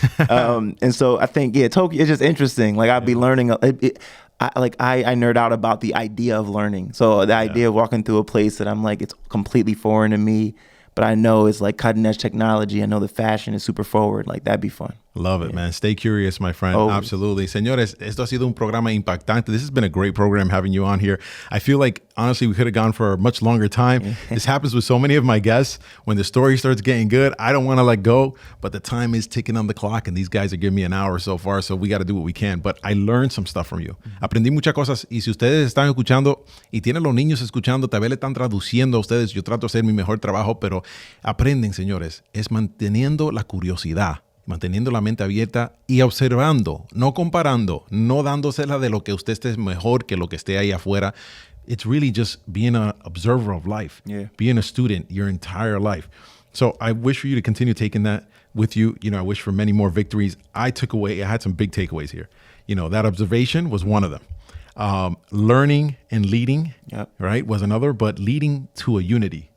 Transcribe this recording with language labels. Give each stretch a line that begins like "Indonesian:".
English: And so I think, Tokyo is just interesting. Like, I'd be learning. I nerd out about the idea of learning. So the idea of walking through a place that I'm like, it's completely foreign to me, but I know it's like cutting edge technology. I know the fashion is super forward. Like, that'd be fun. Love it, man. Stay curious, my friend. Always. Absolutely.
Spanish: Señores, esto ha sido un programa impactante.
English: This has been a great program having you on here. I feel like, honestly, we could have gone for a much longer time. This happens with so many of my guests. When the story starts getting good, I don't want to let go, but the time is ticking on the clock, and these guys are giving me an hour so far, so we got to do what we can. But I learned some stuff from you.
Spanish: Aprendí muchas cosas, y si ustedes están escuchando y tienen los niños escuchando, tal vez le están traduciendo a ustedes. Yo trato de hacer mi mejor trabajo, pero aprenden, señores. Es manteniendo la curiosidad, manteniendo la mente abierta y observando, no comparando, no dándosela de lo que usted esté mejor que lo que esté ahí afuera.
English: It's really just being an observer of life, being a student your entire life. So I wish for you to continue taking that with you. You know, I wish for many more victories. I had some big takeaways here. You know, that observation was one of them. Learning and leading, right, was another, but leading to a unity.